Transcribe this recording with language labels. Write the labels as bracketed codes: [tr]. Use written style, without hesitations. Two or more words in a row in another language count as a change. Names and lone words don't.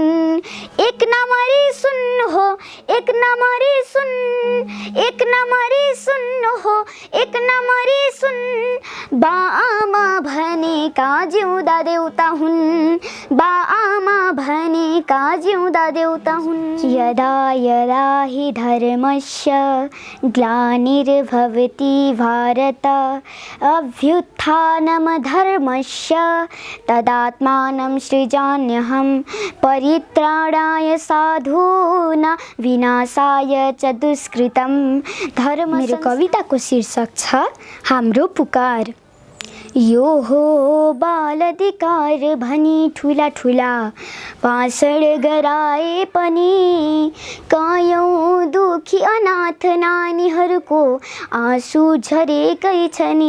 [ne] एक नम्बरी सुन हो एक नम्बरी सुन एक नम्बरी सुन हो एक नम्बरी सुन बाआमा भनेका जिउँदा देउता हुन् बाआमा भनेका जिउँदा देउता हुन्। [sa] यदा यदा हि धर्मस्य ग्लानिर्भवति भारत अभ्युत्थानं धर्मस्य तदात्मानं सृजाम्यहं परित्राणाय साधूनां विनाशाय च दुष्कृतं धर्म। [ne] मेरो कविताको शीर्षक छ हाम्रो पुकार। यो हो बाल अधिकार भनी ठुला ठुला भाषण गराए पनि कयौं दुखी अनाथ नानीहरूको आँसु झरेकै छ नि।